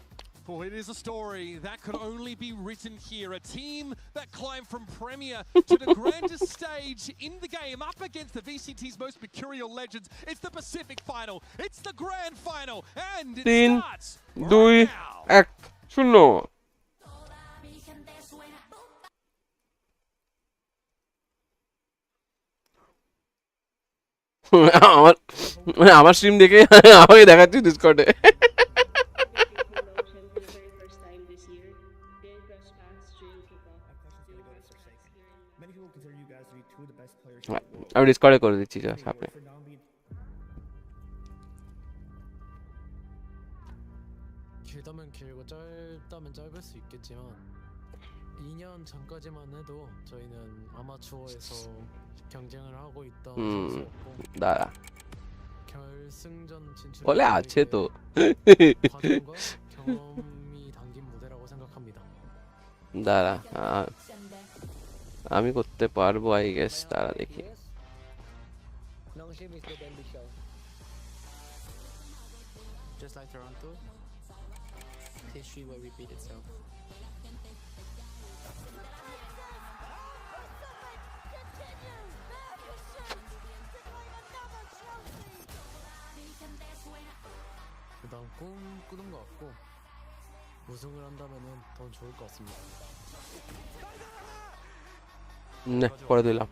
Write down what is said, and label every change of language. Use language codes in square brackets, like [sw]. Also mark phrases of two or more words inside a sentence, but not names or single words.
[en] Well, it is a story that could only be written here. A team that climbed from Premier to the grandest stage in the game, up against the VCT's most mercurial legends. It's the Pacific final. It's the grand final. And it starts right now. [bn] 1 0 আমার স্ট্রিম দেখে আমাকে দেখাচ্ছি ডিসকর্ডে আমি ডিসকর্ডে করে দিচ্ছি যা সামনে [ko] 길다면 길고 짧다면 짧을 수 있겠지만 2년 전까지만 해도 저희는 아마추어에서 경쟁을 하고 있던 선수였고 [bn] দাঁড়া [ko] 결승전 진출 [bn] বলে আছে তো [ko] 과정과 경험이 담긴 무대라고 생각합니다. [bn] দাঁড়া আমি করতে পারবো [en] I guess [bn] দাঁড়া দেখি [en] Just like Toronto, history will repeat itself. [ko] 일단 꿈꾸는 것 같고 우승을 한다면은 더 좋을 것 같습니다. [bn] 네 পরে দিলাম